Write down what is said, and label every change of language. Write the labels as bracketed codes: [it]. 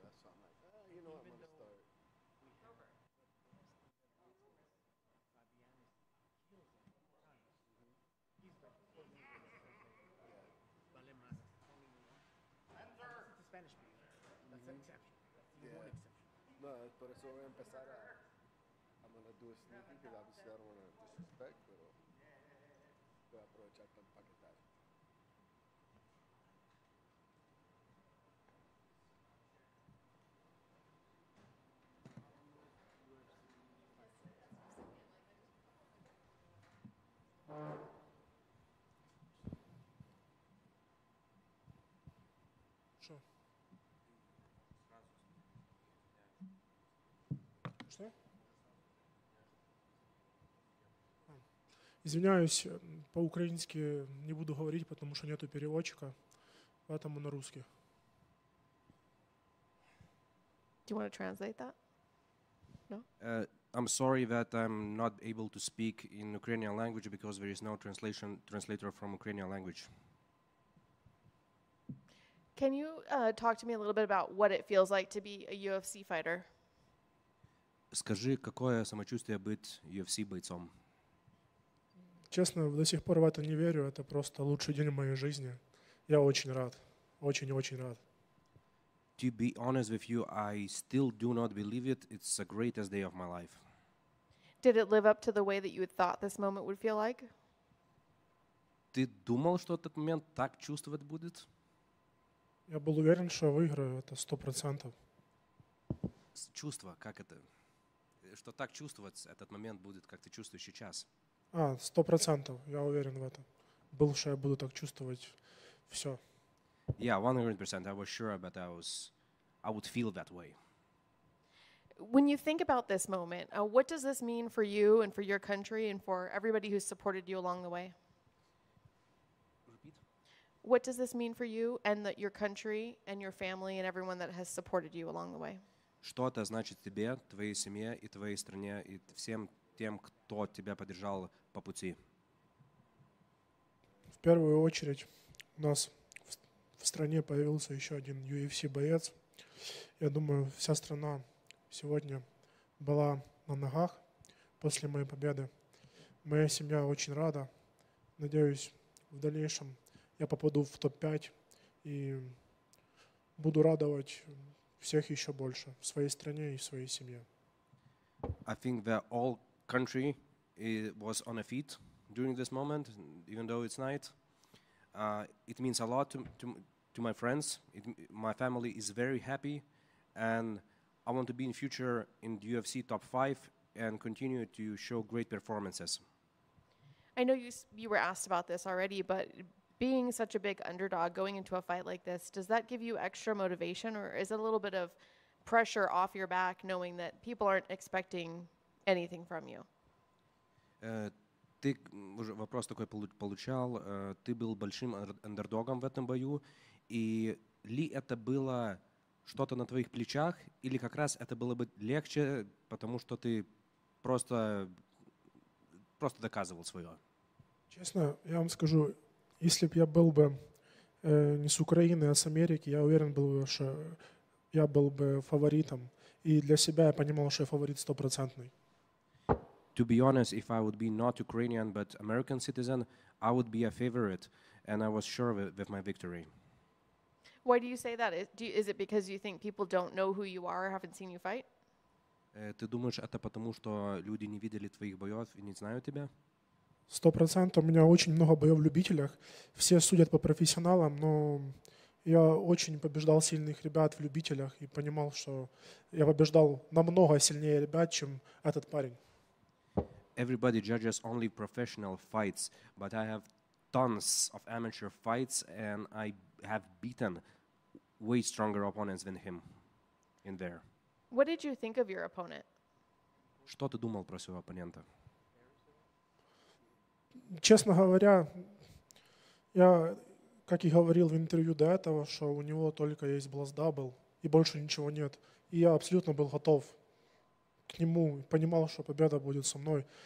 [en] That's what I'm like, you know what, I'm going to start. Spanish speaking. That's an exception. That's the one exception. [es] No, por eso voy a empezar a. [en] I'm going to do a sneaky because obviously I don't want to disrespect, [es] pero voy a aprovechar para empaquetar. [ru] Что? Что? Извиняюсь, по-украински не буду говорить, потому что нету переводчика, поэтому на русский. [en] Do you want to translate that? No? I'm sorry that I'm not able to speak in Ukrainian language because there is no translator from Ukrainian language. Can you talk to me a little bit about what it feels like to be a UFC fighter? [ru] Скажи, какое самочувствие быть UFC бойцом? Честно, до сих пор в это не верю. Это просто лучший день в моей жизни. Я очень рад. Очень-очень рад. [en] To be honest with you, I still do not believe it. It's the greatest day of my life. Did it live up to the way that you had thought this moment would feel like? [ru] Ты думал, что этот момент так чувствовать будет? Я был уверен, что выиграю. Это 100%. Чувство, как это? Что так чувствовать, этот момент будет, как ты чувствуешь сейчас. 100%. Я уверен в этом. Был, что я буду так чувствовать все. [en] Yeah, 100%. I was sure, but I would feel that way. When you think about this moment, what does this mean for you and for your country and for everybody who's supported you along the way? Repeat. What does this mean for you and your country and your family and everyone that has supported you along the way? [ru] Что это значит тебе, твоей семье и твоей стране, и всем тем, кто тебя поддержал по пути? В первую очередь у нас в стране появился еще один UFC-боец. Я думаю, вся страна сегодня была на ногах после моей победы. Моя семья очень рада. Надеюсь, в дальнейшем я попаду в топ-5 и буду радовать всех еще больше в своей стране и в своей семье. [en] I think that all country was on a feet during this moment, even though it's night. It means a lot to my friends. My family is very happy, and I want to be in future in the UFC top 5 and continue to show great performances. I know you were asked about this already, but being such a big underdog going into a fight like this, does that give you extra motivation, or is it a little bit of pressure off your back knowing that people aren't expecting anything from you? [ru] Ты уже вопрос такой получал. Ты был большим андердогом в этом бою, и ли это было что-то на твоих плечах, или как раз это было бы легче, потому что ты просто доказывал свое? Честно, я вам скажу, если бы я был бы не с Украины, а с Америки, я уверен был бы, что я был бы фаворитом. И для себя я понимал, что я фаворит 100%. [en] To be honest, if I would be not Ukrainian but American citizen, I would be a favorite, and I was sure with my victory. Why do you say that? Is it because you think people don't know who you are or haven't seen you fight? [ru] Ты думаешь, это потому, что люди не видели твоих боев и не знают тебя? 100%. У меня очень много боев в любителях. Все судят по профессионалам, но я очень побеждал сильных ребят в любителях и понимал, что я побеждал намного сильнее ребят, чем этот парень. [en] Everybody judges only professional fights, but I have tons of amateur fights, and I have beaten way stronger opponents than him in there. What did you think of your opponent? [ru] Что ты думал про своего оппонента? Честно говоря, я, как и говорил в интервью до этого, что у него только есть бласт-дабл и больше ничего нет. И я абсолютно был готов к нему, понимал, что победа будет со мной.